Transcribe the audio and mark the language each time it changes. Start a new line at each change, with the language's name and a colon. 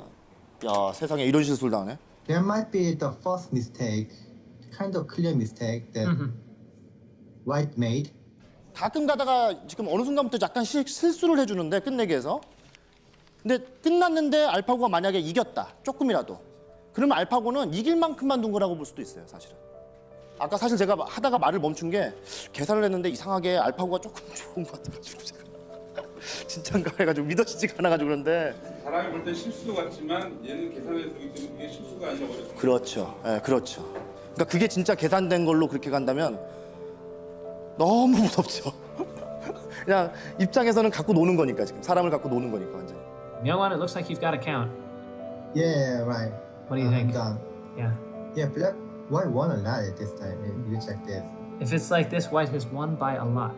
Korean: 야, 세상에 이런 실수를 당하네.
English: There might be the first mistake, kind of clear mistake that White made.
Korean: 가끔 가다가 지금 어느 순간부터 약간 실수를 해주는데 끝내기 위해서. 근데 끝났는데 알파고가 만약에 이겼다, 조금이라도. 그러면 알파고는 이길 만큼만 둔 거라고 볼 수도 있어요, 사실은. 아까 사실 제가 하다가 말을 멈춘 게 계산을 했는데 이상하게 알파고가 조금 좋은 것 같아가지고 제가 진짠가 해가지고 믿어지지가 않아가지고 그런데 사람이 볼 때 실수 같지만 얘는 계산해서 보기 때문에 그게 실수가 아니라 어렵다. 그렇죠, 그렇죠. 그러니까 그게 진짜 계산된 걸로 그렇게 간다면 너무 무섭죠. 그냥 입장에서는 갖고 노는 거니까 지금 사람을 갖고 노는 거니까 완전.
English: Myungwon, it looks like you've got a count. Yeah, right. What do you think? Done. Yeah. Yeah, Black White won a lot at this time. You check this. If it's like this, White has won by a lot.